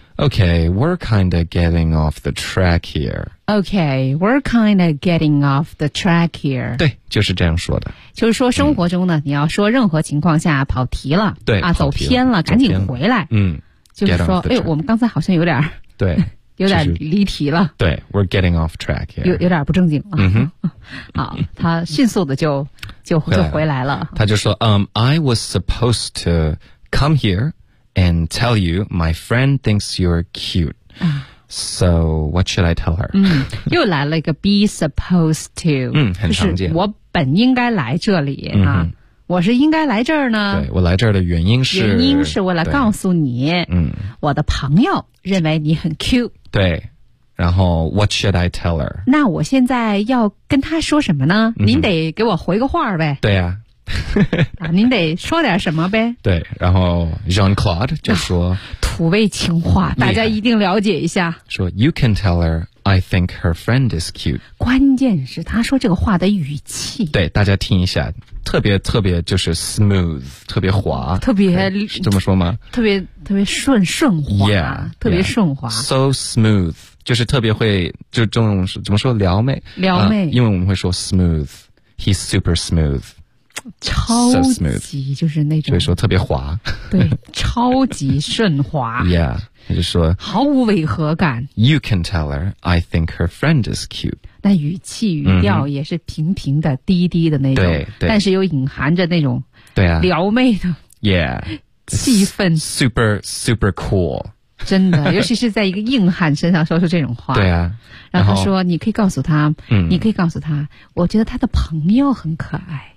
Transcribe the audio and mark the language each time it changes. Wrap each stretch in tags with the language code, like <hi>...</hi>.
<en>Okay, we're kind of getting off the track here. Okay, we're kind of getting off the track here.</en> <zh>对，就是这样说的。就是说生活中呢，你要说任何情况下跑题了，对，走偏了，赶紧回来。就是说，哎，我们刚才好像有点，对，有点离题了。</zh> <en>对， we're getting off track here.</en> <zh>有点不正经了。好，他迅速的就回来了。他就说，</zh> <en>I was supposed to come here. And tell you, my friend thinks you're cute. So, what should I tell her?</en> <zh>又来了一个</zh> <en>be supposed to.</en> <zh>很常见。我本应该来这里啊。我是应该来这儿呢。对，我来这儿的原因是。原因是为了告诉你，我的朋友认为你很 cute。对。然后</zh> <en>what should I tell her?</en> <zh>那我现在要跟他说什么呢？您得给我回个话呗。对啊。您得说点什么呗。对，然后 Jean-Claude 就说土味情话，大家一定了解一下，</zh> <en>说 You can tell her I think her friend is cute.</en> <zh>关键是他说这个话的语气，对，大家听一下，特别特别就是 smooth, 特别滑，特别这么说吗，特别特别顺滑 yeah, 特别顺滑</zh> <en>yeah, so smooth,</en> <zh>就是特别会就这种怎么说撩妹，撩妹，因为我们会说</zh> <en>smooth, he's super smooth,</en> <zh>超级</zh> <en>so smooth,</en> <zh>就是那种，所以说特别滑，对，超级顺滑。 Yeah, 他就说毫无违和感。</zh> <en>You can tell her I think her friend is cute.</en> <zh>那语气语调也是平平的、低低的那种，对，对，但是又隐含着那种对啊撩妹的 yeah 气氛</zh> <en>super super cool.</en> <zh>真的，尤其是在一个硬汉身上说出这种话，对啊。然后他说你可以告诉他，你可以告诉他，我觉得他的朋友很可爱。</zh>